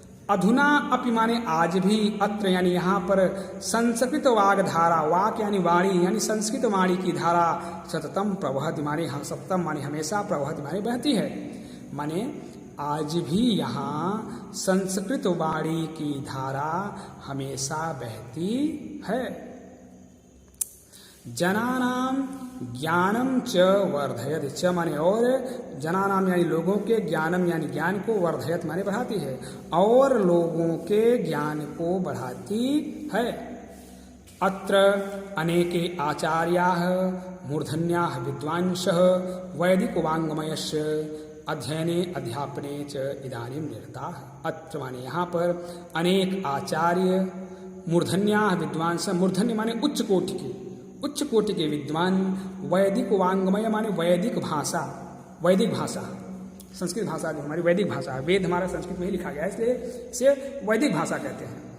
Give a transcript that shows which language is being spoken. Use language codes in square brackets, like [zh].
[hi] अधुना अपि माने आज भी, अत्र यानी यहाँ पर, संस्कृत वाग धारा, वाक यानी वाणी यानी संस्कृत वाणी की धारा, सततम प्रवहति माने सततम माने हमेशा, प्रवहति माने बहती है, माने आज भी यहाँ संस्कृत वाणी की धारा हमेशा बहती है। [sa] जनानाम ज्ञानम च वर्धयति, [hi] च माने और, जनानाम यानी लोगों के, ज्ञानम यानी ज्ञान को, वर्धयत माने बढ़ाती है, और लोगों के ज्ञान को बढ़ाती है। [sa] अत्र अनेके आचार्याः मूर्धन्याः विद्वांसः वैदिक वाङ्मयस्य अध्ययने अध्यापने च इदानीं निरताः। [hi] अत्र माने यहाँ पर अनेक आचार्य, मूर्धन्याः विद्वांस, मूर्धन्य माने उच्च कोटि के, उच्च कोटि के विद्वान, वैदिक वाङ्मय माने वैदिक भाषा, वैदिक भाषा, संस्कृत भाषा जो हमारी वैदिक भाषा है, वेद हमारा संस्कृत में ही लिखा गया है, इसलिए इसे वैदिक भाषा कहते हैं।